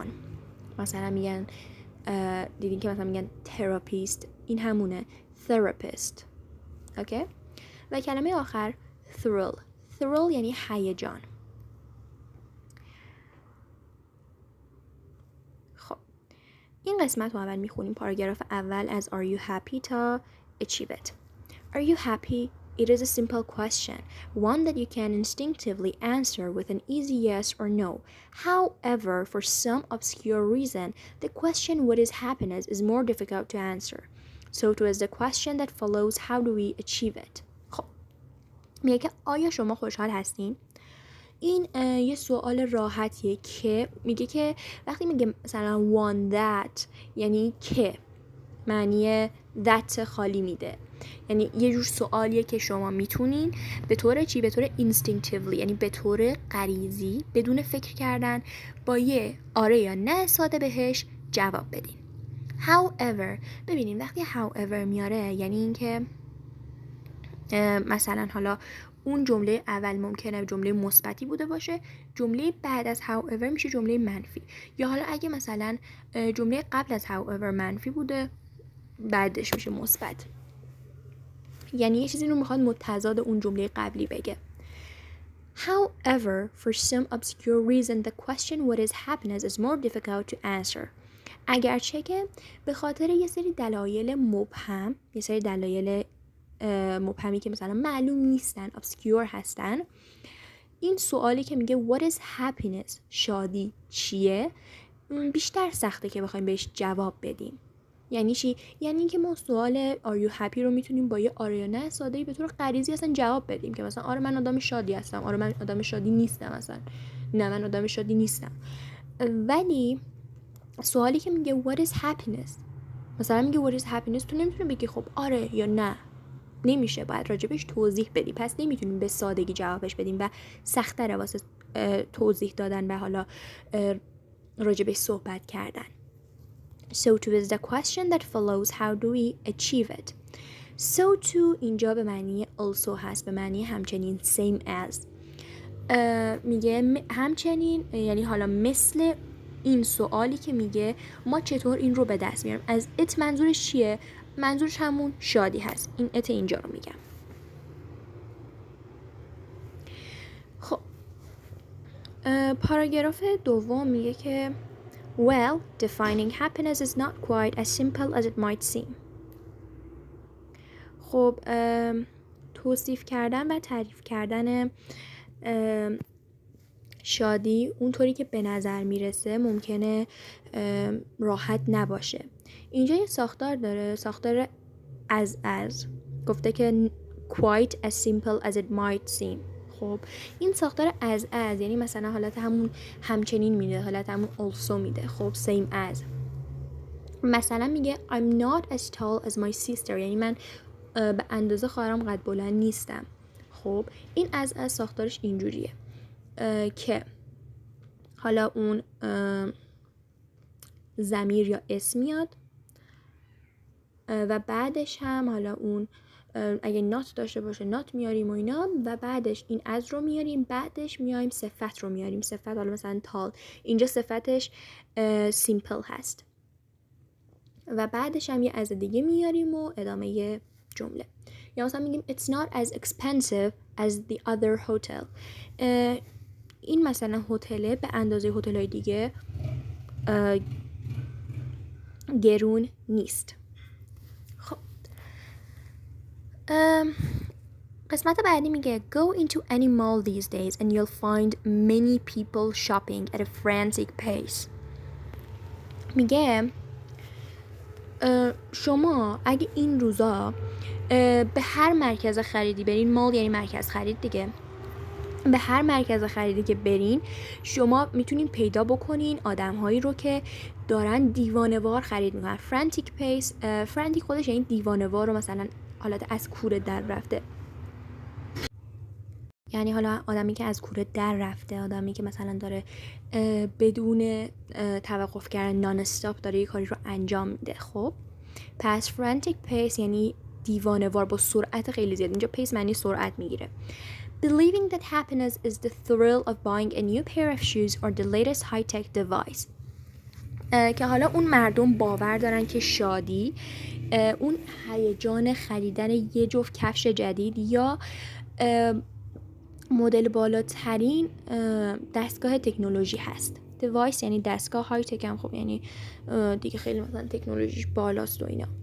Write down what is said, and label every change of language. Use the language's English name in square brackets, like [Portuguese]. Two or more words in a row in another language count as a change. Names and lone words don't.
[Persian] مثلا میگن دیدین که مثلا میگن therapist، این همونه therapist. اوکی. و کلمه آخر thrill یعنی هیجان. خب این قسمت رو اول میخونیم، پاراگراف اول از [English] are you happy [Persian] تا [English] achieve it. Are you happy? It is a simple question, one that you can instinctively answer with an easy yes or no. However, for some obscure reason, the question what is happiness is more difficult to answer. So too is the question that follows, how do we achieve it? [Persian] خب میگه که آیا شما خوشحال هستین؟ این یه سوال راحتیه که میگه که وقتی میگه مثلا [English] want that [Persian] یعنی که، معنی that خالی میده. یعنی یه جور سوالیه که شما میتونین به طور چی؟ به طور instinctively یعنی به طور غریزی بدون فکر کردن با یه آره یا نه ساده بهش جواب بدین. However ببینین وقتی however میاره یعنی این که مثلا حالا اون جمله اول ممکنه جمله مثبتی بوده باشه، جمله بعد از however میشه جمله منفی. یا حالا اگه مثلا جمله قبل از however منفی بوده بعدش میشه مثبت. یعنی یه چیزی رو میخواد متضاد اون جمله قبلی بگه. [English] However, for some obscure reason, the question what is happiness is more difficult to answer. [Persian] اگرچه که به خاطر یه سری دلایل مبهم، یه سری دلایل مبهمی که مثلا معلوم نیستن، obscure هستن، این سوالی که میگه [English] what is happiness، [Persian] شادی چیه، بیشتر سخته که بخوایم بهش جواب بدیم. یعنی چی؟ یعنی اینکه ما سوال [English] are you happy [Persian] رو میتونیم با یه آره یا نه ساده‌ای به طور غریزی اصلا جواب بدیم که مثلا آره من آدم شادی هستم، آره من آدم شادی نیستم، مثلا نه من آدم شادی نیستم. ولی سوالی که میگه [English] what is happiness، [Persian] مثلا میگه [English] what is happiness، [Persian] تو نمیتونی بگی خب آره یا نه، نمیشه، باید راجبش توضیح بدی. پس نمیتونیم به سادگی جوابش بدیم و سخت‌تره واسه توضیح دادن و حالا راجبش صحبت کردن. [English] So to is the question that follows, how do we achieve it? So to [Persian] اینجا به معنی also هست، به معنی همچنین [English] same as. [Persian] میگه همچنین، یعنی حالا مثل این سوالی که میگه ما چطور این رو به دست میاریم. از ات منظورش چیه؟ منظورش همون شادی هست. این ات اینجا رو میگم. خب پاراگراف دوم میگه که [English] Well, defining happiness is not quite as simple as it might seem. [Persian] خب توصیف کردن و تعریف کردن شادی اونطوری که به نظر میرسه ممکنه راحت نباشه. اینجا یه ساختار داره، ساختار as گفته که [English] quite as simple as it might seem. [Persian] خب این ساختار as یعنی مثلا حالت همون همچنین میده، حالت همون also میده. [English] خب same as [Persian] مثلا میگه [English] I'm not as tall as my sister، [Persian] یعنی من به اندازه خواهرم قد بلند نیستم. خب این از ساختارش اینجوریه که حالا اون ضمیر یا اسم میاد و بعدش هم حالا اون اگه نات داشته باشه نات میاریم و اینا، و بعدش این از رو میاریم، بعدش میایم صفت رو میاریم. صفت حالا مثلا تال، اینجا صفتش سیمپل هست و بعدش هم یه از دیگه میاریم و ادامه جمله. یا مثلا میگیم [English] it's not as expensive as the other hotel. [Persian] این مثلا هتله به اندازه هتل‌های دیگه گرون نیست. خب قسمت بعدی میگه [English] go into any mall these days and you'll find many people shopping at a frantic pace. [Persian] میگه شما اگه این روزا به هر مرکز خریدی برین، مال یعنی مرکز خرید دیگه، به هر مرکز خریدی که برین شما میتونین پیدا بکنین آدم‌هایی رو که دارن دیوانه‌وار خرید میکنن. [English] frantic pace, [Persian] فرانتیک خودش یعنی دیوانه‌وار رو مثلا حالت از کوره در رفته، یعنی حالا آدمی که از کوره در رفته، آدمی که مثلا داره بدون توقف کردن [English] non stop [Persian] داره یه کاری رو انجام میده. خب پس [English] frantic pace [Persian] یعنی دیوانه‌وار با سرعت خیلی زیاد. اینجا پیس معنی سرعت میگیره. [English] Believing that happiness is the thrill of buying a new pair of shoes or the latest high-tech device. [Persian] که حالا اون مردم باور دارن که شادی اون هیجان خریدن یه جفت کفش جدید یا مدل بالاترین دستگاه تکنولوژی هست. device یعنی دستگاه، [English] high tech [Persian] هم خب یعنی دیگه خیلی مثلا تکنولوژیش بالاست و اینا.